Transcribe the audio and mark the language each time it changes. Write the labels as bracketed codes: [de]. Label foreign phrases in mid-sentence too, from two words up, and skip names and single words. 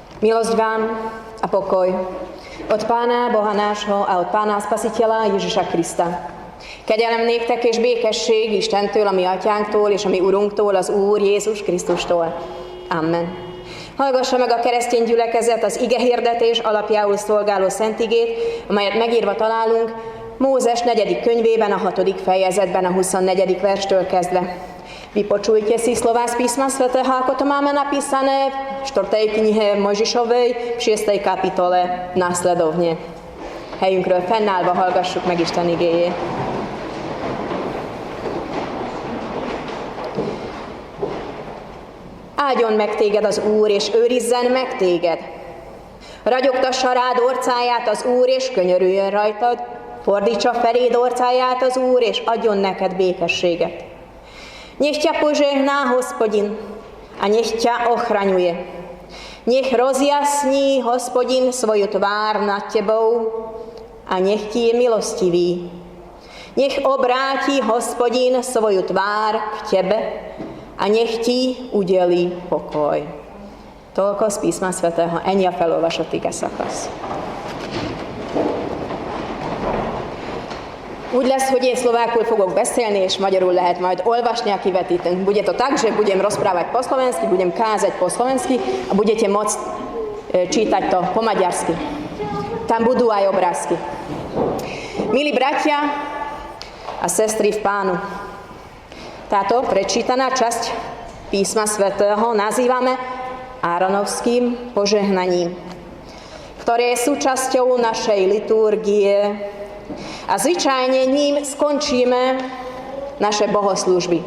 [sk] Milosť vám a pokoj od Pána Boha nášho a od Pána Spasiteľa Jézusa Kriszta. [hu] Kegyelem néktek és békesség Istentől, ami atyánktól és ami Urunktól, az Úr Jézus Krisztustól. Amen. Hallgassa meg a keresztény gyülekezet az igehirdetés alapjául szolgáló szentigét, amelyet megírva találunk Mózes 4. könyvében, a 6. fejezetben, a 24. verstől kezdve. [sk] Vypočujte si slova z písma svätého, ako to máme napísané v 4. knihe Mojžišovej, v 6. kapitole následovne. [hu] Helyünkről fennállva hallgassuk meg Isten igéjét. Áldjon meg téged az Úr, és őrizzen meg téged. Ragyogtassa rád orcáját az Úr, és könyörüljön rajtad. Fordítsa feléd orcáját az Úr, és adjon neked békességet. [sk] Niech ťa požehná Hospodin a nech ťa ochraňuje. Nech rozjasní Hospodin svoju tvár nad tebou a nech ti je milostivý. Nech obráti Hospodin svoju tvár k tebe a nech ti udelí pokoj. Toľko z písma svätého. [hu] Ennyi a felolvasott ige szakasz. Úgy lesz, hogy én szlovákul fogok beszélni, és magyarul lehet majd olvasni a kivetítőnk. [sk] Bude to tak, že budem rozprávať po slovensky, budem kázať po slovensky a budete môcť čítať to po maďarsky. Tam budú aj obrázky. Milí bratia a sestry v Pánu, táto prečítaná časť písma svätého nazývame Áronovským požehnaním, ktoré je súčasťou našej liturgie a zvyčajne ním skončíme naše bohoslúžby.